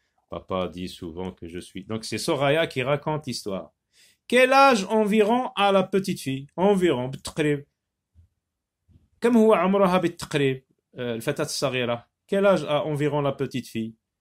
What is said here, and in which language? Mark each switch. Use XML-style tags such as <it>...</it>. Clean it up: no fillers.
<fr>Papa dit souvent que je suis. Donc, c'est Soraya qui raconte l'histoire. Quel âge environ a la petite fille? Environ,</fr> <ar>بالتقريب. كم هو عمرها بالتقريب الفتاة الصغيرة?</ar> <fr>Quel âge a environ la petite fille?</fr>